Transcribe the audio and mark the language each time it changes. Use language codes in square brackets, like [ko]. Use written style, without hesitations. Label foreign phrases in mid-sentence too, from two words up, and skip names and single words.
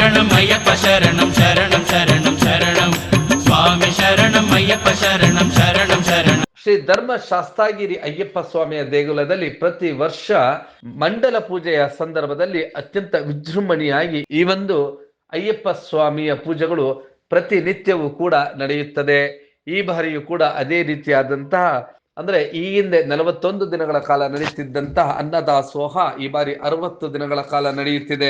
[sa] ಶರಣಂ ಅಯ್ಯಪ್ಪ ಶರಣಂ ಶರಣಂ ಶರಣಂ ಶರಣಂ ಸ್ವಾಮಿ ಶರಣಂ ಅಯ್ಯಪ್ಪ ಶರಣಂ ಶರಣಂ ಶರಣಂ. [kn] ಶ್ರೀ ಧರ್ಮ ಶಾಸ್ತಾಗಿರಿ ಅಯ್ಯಪ್ಪ ಸ್ವಾಮಿಯ ದೇಗುಲದಲ್ಲಿ ಪ್ರತಿ ವರ್ಷ ಮಂಡಲ ಪೂಜೆಯ ಸಂದರ್ಭದಲ್ಲಿ ಅತ್ಯಂತ ವಿಜೃಂಭಣೆಯಾಗಿ ಈ ಒಂದು ಅಯ್ಯಪ್ಪ ಸ್ವಾಮಿಯ ಪೂಜೆಗಳು ಪ್ರತಿನಿತ್ಯವೂ ಕೂಡ ನಡೆಯುತ್ತದೆ. ಈ ಬಾರಿಯೂ ಕೂಡ ಅದೇ ರೀತಿಯಾದಂತಹ ಅಂದ್ರೆ ಈ ಹಿಂದೆ 41 ದಿನಗಳ ಕಾಲ ನಡೆಯುತ್ತಿದ್ದಂತಹ ಅನ್ನದಾಸೋಹ ಈ ಬಾರಿ 60 ದಿನಗಳ ಕಾಲ ನಡೆಯುತ್ತಿದೆ.